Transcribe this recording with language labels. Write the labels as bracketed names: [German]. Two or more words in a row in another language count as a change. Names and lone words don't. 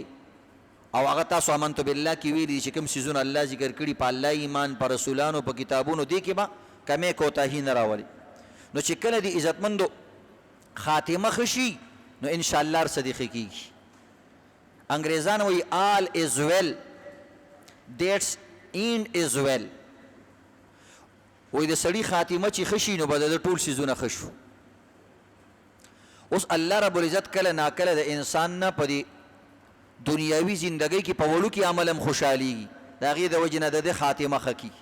[Pashto] او هغه تاسو [Arabic] امنتو بالله [Pashto] کې ویلي چې کوم څیزونه الله ذکر کړي په الله ایمان، په رسولانو، په کتابونو، دې کې به کمې کوتاهي نه راولي. نو چې کله د عزتمندو خاتمه ښه شي نو انشاءالله هر څه دې ښه کېږي. انګریزان وایي [English] all is well that's end is well، [Pashto] وایي د سړي خاتمه چې ښه شي نو به د ټول څیزونه ښه شو. اوس [Arabic] الله رب العزت [Pashto] کله ناکله د انسان نه په دې دنیاوي زندګۍ کې په وړوکي عمل هم خوشحالېږي، د هغې د وجې نه د ده خاتمه ښه کي.